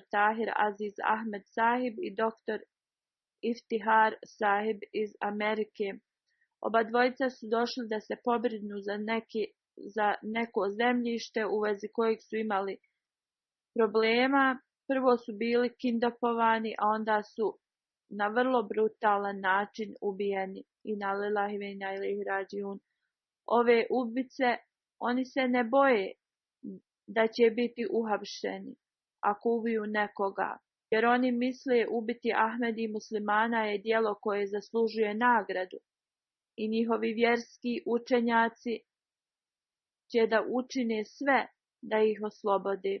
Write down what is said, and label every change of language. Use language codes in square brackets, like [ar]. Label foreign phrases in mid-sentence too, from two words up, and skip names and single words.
[bs] Tahir Aziz Ahmed Sahib i dr. Iftihar Sahib iz Amerike. Oba dvojica su došli da se pobrinu za neko zemljište u vezi kojeg su imali problema. Prvo su bili kindapovani, a onda su na vrlo brutalan način ubijeni. [ar] إنا لله وإنا إليه راجعون. [bs] Ove ubice, oni se ne boje da će biti uhapšeni ako ubiju nekoga, jer oni misle ubiti Ahmedi muslimana je djelo koje zaslužuje nagradu i njihovi vjerski učenjaci će da učine sve da ih oslobode.